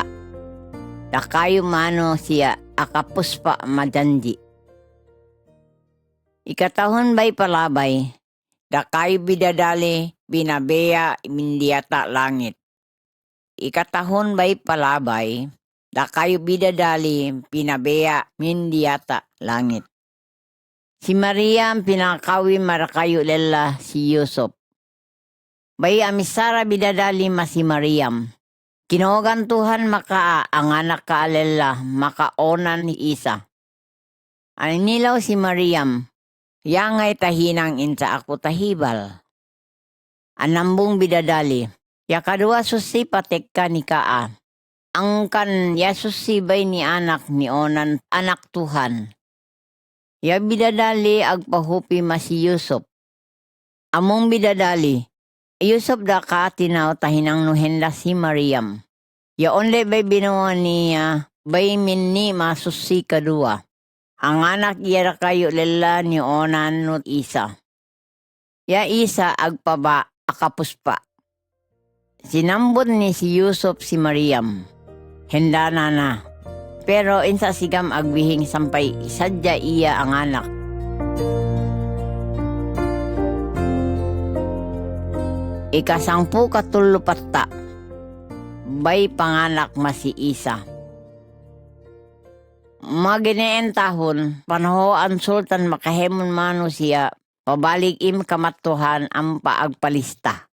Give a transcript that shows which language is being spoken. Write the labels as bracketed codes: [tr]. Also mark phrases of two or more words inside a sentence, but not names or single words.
[ssb] Da kayo mano siya akapuspa majanji. Ikatahon bay palabay, da kayo bidadali binabeya mindiata langit. Ikatahon bay palabay, da kayo bidadali pinabeya mindiata langit. Si Maria ang pinakawi marakayo lela si Yusuf. Bay amisara bidadali ma si Mariam. Kinogan Tuhan maka ang anak kaalela makaonan ni Isa. Aninilaw si Mariam, yangay tahinang insa ako tahibal. Anambong bidadali, ya kadua susi patek ka ni kaa. Ang kan ya susibay ni anak ni onan anak Tuhan. Ya bidadali agpahupi masi Yusuf. Among bidadali, Yusuf da ka tinaw tahinang nuhenda si Mariam. Ya onle bay binuwa niya, bay minni masusi kadua. Ang anak iya kayo lela ni onan no Isa. Ya Isa agpaba akapuspa. Sinambot ni si Yusuf si Mariam. Henda na. Pero insa sigam agbihing sampay isadya iya ang anak. Ikasangpu katulo patta. Bay panganak masi Isa. Magineen tahon, panahoan sultan makahemon mano siya, pabalik im kamatuhan ang paagpalista.